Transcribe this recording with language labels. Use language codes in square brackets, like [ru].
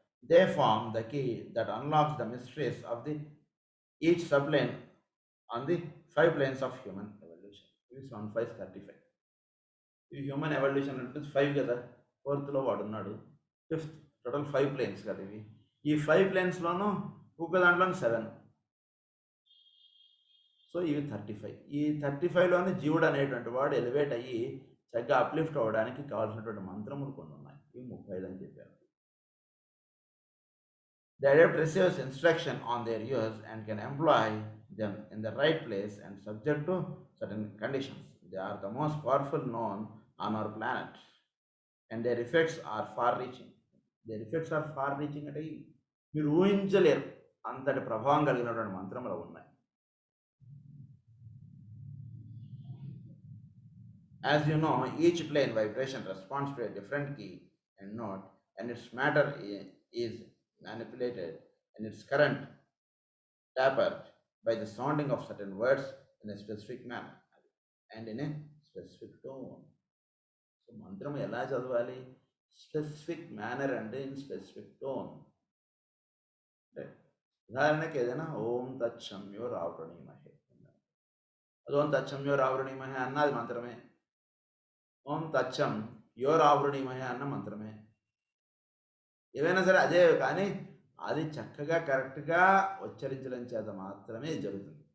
[en] They form the key that unlocks the mysteries of the each subplane on the 5 planes of human evolution. This 1 5 35. [te] ఈ human evolution అంటే 5 కదా, 4th వాడు ఉన్నాడు, 5th total 5 planes కదా ఇవి. ఈ 5 ప్లేన్స్లోనూ ఒక్క దాంట్లోని 7. సో ఇవి 35. ఈ 35లోని జీవుడు అనేటువంటి వాడు ఎలివేట్ అయ్యి చక్కగా అప్లిఫ్ట్ అవ్వడానికి కావాల్సినటువంటి మంత్రములు కొన్ని ఉన్నాయి. ఇవి 35 అని చెప్పారు. [en] The adept receives instruction on their use and can employ them in the right place and subject to certain conditions. They are the most powerful known on our planet and their effects are far-reaching. Their effects are far-reaching [te] అంటే మీరు ఊహించలేరు అంతటి ప్రభావం కలిగినటువంటి మంత్రములు ఉన్నాయి. [en] As you know, each plane vibration responds to a different key and note, and its matter is manipulated and its current tapered by the sounding of certain words in a specific manner and in a specific tone. So [te] మంత్రం ఎలా చదవాలి? [en] Specific manner అంటే in specific tone. [te] అంటే ఉదాహరణకి ఏదైనా ఓం తచ్చమ్యో రావణీమహే, అది ఓం తచ్చమ్యో రావణీమహే అన్నది మంత్రమే. ఓం తచ్చం యో రావణీమహే అన్న మంత్రమే. ఏవైనా సరే అదే, కానీ అది చక్కగా కరెక్ట్గా ఉచ్చరించడం చేత మాత్రమే జరుగుతుంది.